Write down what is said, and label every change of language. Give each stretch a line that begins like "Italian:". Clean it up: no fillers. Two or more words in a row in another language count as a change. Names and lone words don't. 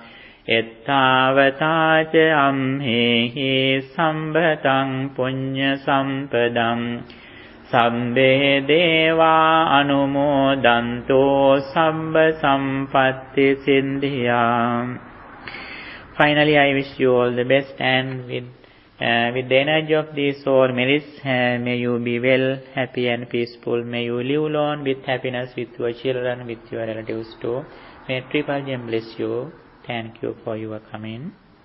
Pali: Ettavata ca amhehi sambhatang punya sampadang sabbe deva anumodanto sabba sampatti sindhya.
English: Finally, I wish you all the best, and with the energy of these all merits, may you be well, happy and peaceful. May you live long with happiness with your children, with your relatives too. May Triple Gem bless you. Thank you for your comment.